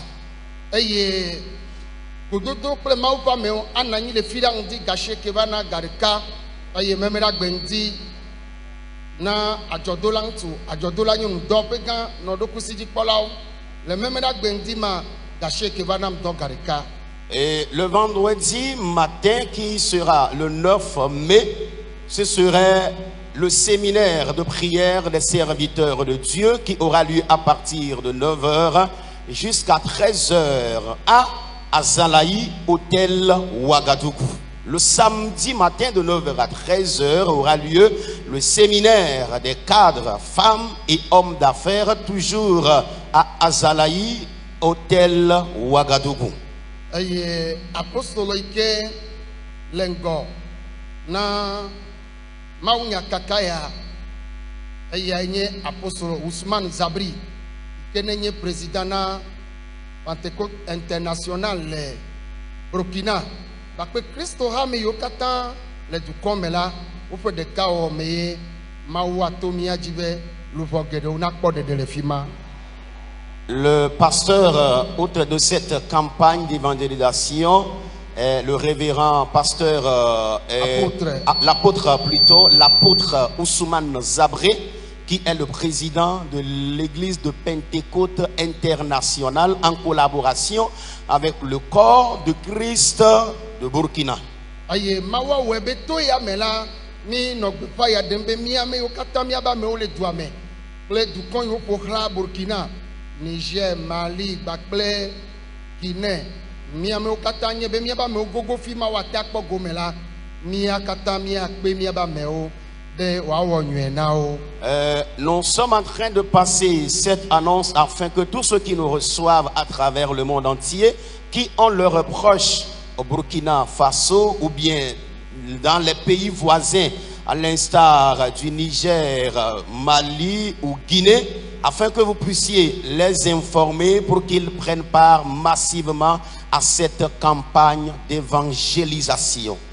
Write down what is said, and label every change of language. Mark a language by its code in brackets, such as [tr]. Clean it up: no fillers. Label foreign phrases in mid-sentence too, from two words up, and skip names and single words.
[ee] Eye gododo kple mawu ƒe amewo ananyi le fi ɖa ŋdi gasie ke va na garika eye meme ɖa gbeŋdi na adzɔdola ŋutsu adzɔdola nyɔnu dɔ ƒe gã nɔ ɖokusi dzikpɔlawo le meme ɖa gbeŋdi ma gasie ke va nam dɔ garika. [fr] Et le vendredi matin, qui sera le 9 mai, ce serait le séminaire de prière des serviteurs de Dieu qui aura lieu à partir de 9h jusqu'à 13h à Azalaï, hôtel Ouagadougou. Le samedi matin de 9h à 13h aura lieu le séminaire des cadres, femmes et hommes d'affaires, toujours à Azalaï, hôtel Ouagadougou. [ee] Eye apostolo yi ke le ŋgɔ na mawu nyakaka ya eyae nye apostolo Ousmane Zabri ke ne nye président na Pentecôte international le Burkina bakpe Kristo ha me yiwo katã le dukɔ me la woƒe ɖeka wɔ me ye mawu ato mía dzi be luʋɔ geɖewo nakpɔ ɖeɖe le fi ma. [fr] Le pasteur, hôte de cette campagne d'évangélisation, est le révérend pasteur, l'apôtre Ousmane Zabré, qui est le président de l'église de Pentecôte internationale en collaboration avec le corps de Christ de Burkina. [ee] Aye mawa webe to ya me la mi nɔ gbeƒã ya ɖem be mía amewo katã mía be amewo le dua me kple dukɔ yiwo ƒo xlã Burkina, Niger, Mali kpakple Guinée, mía amewo katã nye be mía be amewo gogo fi ma woate akpɔ gome la mía katã mía kpe mía be amewo be woawɔ nyuie na wo. [fr] Nous sommes en train de passer cette annonce afin que tous ceux qui nous reçoivent à travers le monde entier, qui ont leurs proches au Burkina Faso ou bien dans les pays voisins, à l'instar du Niger, Mali ou Guinée, afin que vous puissiez les informer pour qu'ils prennent part massivement à cette campagne d'évangélisation.